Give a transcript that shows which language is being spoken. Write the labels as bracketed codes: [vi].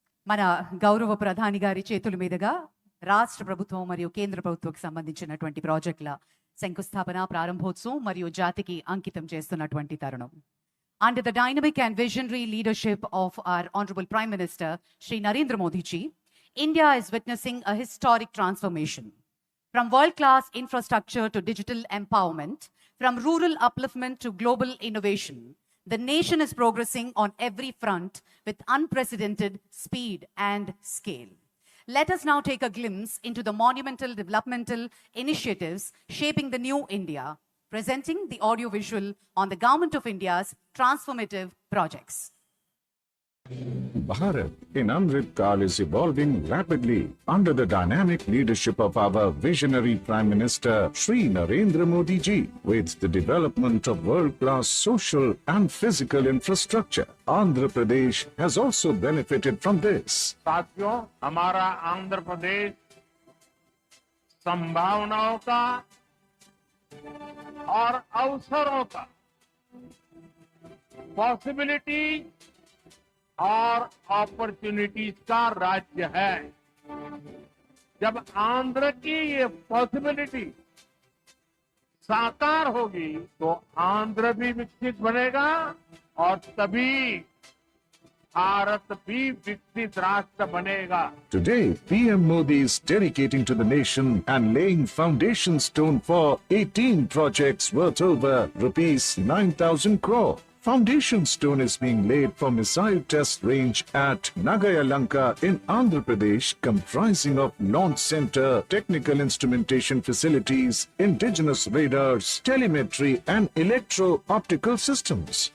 [te] మన గౌరవ ప్రధాని గారి చేతుల మీదుగా రాష్ట్ర ప్రభుత్వం మరియు కేంద్ర ప్రభుత్వంకి సంబంధించినటువంటి ప్రాజెక్టుల శంకుస్థాపన, ప్రారంభోత్సవం మరియు జాతికి అంకితం చేస్తున్నటువంటి తరుణం. [en] Under the dynamic and visionary leadership of our Honorable Prime Minister, Shri Narendra Modi ji, India is witnessing a historic transformation. From world-class infrastructure to digital empowerment, from rural upliftment to global innovation, the nation is progressing on every front with unprecedented speed and scale. Let us now take a glimpse into the monumental developmental initiatives shaping the new India, presenting the audiovisual on the Government of India's transformative projects. Bharat in Amrit Kal is evolving rapidly under the dynamic leadership of our visionary Prime Minister Shri Narendra Modi ji. With the development of world-class social and physical infrastructure, Andhra Pradesh has also benefited from this. [hi] साथियों, हमारा आंध्र प्रदेश संभावनाओं का और अवसरों का, possibility और opportunities का राज्य है. जब आंध्र की ये पॉसिबिलिटी साकार होगी तो आंध्र भी विकसित बनेगा और तभी भारत भी विकसित राष्ट्र बनेगा. [en] Today, PM Modi is dedicating to the nation and laying foundation stone for 18 projects worth over rupees 9,000 crore. Foundation stone is being laid for missile test range at Nagayalanka in Andhra Pradesh, comprising of launch center, technical instrumentation facilities, indigenous radars, telemetry and electro-optical systems.